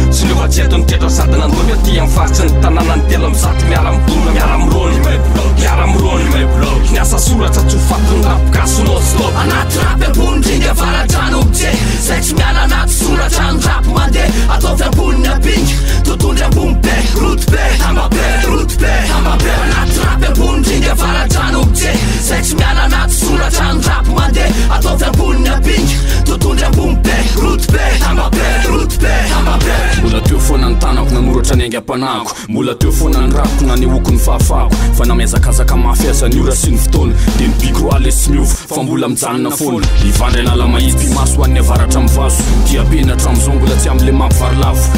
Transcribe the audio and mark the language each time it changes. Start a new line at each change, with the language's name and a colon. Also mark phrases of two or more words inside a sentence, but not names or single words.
Malagasy: Tsy niova tsy eto ny tetra sady nandomy aty amin'ny faritry ny tanàna. Ny telo amby zato miara midono, miara mirony. Miara mirony, miasa soratra, tsy ho fatin'ny rap gasy
English: non stop.
Malagasy: Anaty rap ambony, ndringa avaradrano, mije. Zay tsy miala anaty soratra, ny rap mandeha. Ataovy ambony ny ambinga. Totondry ambony be, route be, tamba be, route be, tamba be. Anaty rap ambony, ndringa avaradrano, mije. Zay tsy miala anaty soratra, ny rap mandeha. Ataovy ambony ny ambinga. Totondry ambony be, route be, tamba be, route be, tamba be. Mbola teo foana ny tanako, nanoratra ny aingam-panahiko. Mbola teo foana ny rapiko, nanehoako ny fahafahako. Fa namezakazaka mafy aza ny ora sy ny fotoana. Dia ny biko roa le sy miova, fa mbola mijanona foana. Ivandray nala mahitsy, maso ho an'ny avaratra amin'ny vaso. Dia penatra amin'izao, mbola tsy amin'le mampivary lavo.